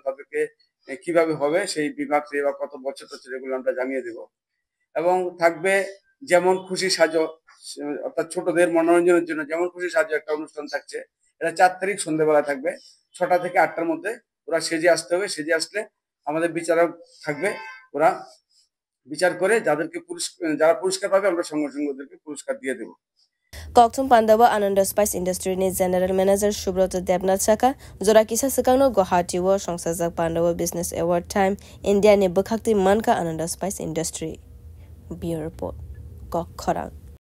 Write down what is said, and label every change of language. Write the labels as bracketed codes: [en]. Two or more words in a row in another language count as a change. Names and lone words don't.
[bn] তাদেরকে কিভাবে হবে সেই বিভাগ বা কত বছর এগুলো আমরা জানিয়ে দেব এবং থাকবে যেমন খুশি সাজো অর্থাৎ ছোটদের মনোরঞ্জনের জন্য যেমন খুশি সাজো একটা অনুষ্ঠান থাকছে এটা 4 তারিখ সন্ধ্যাবেলা থাকবে 6টা থেকে 8টার মধ্যে ওরা সেজে আসতে হবে সেজে আসলে আমাদের বিচারক থাকবে ওরা বিচার করে যারা পুরস্কার পাবে আমরা সঙ্গে সঙ্গে ওদেরকে পুরস্কার দিয়ে দেব [trp] Koktum Pandawa Ananda Spice Industry ni General Manager Subrata Debnath Saka Zora Kisa Sakangno Guwahati wo Songsajak Pandawa Business Award Time India ni Bakhakti Manka Ananda Spice Industry Bureau Report Kok Khorang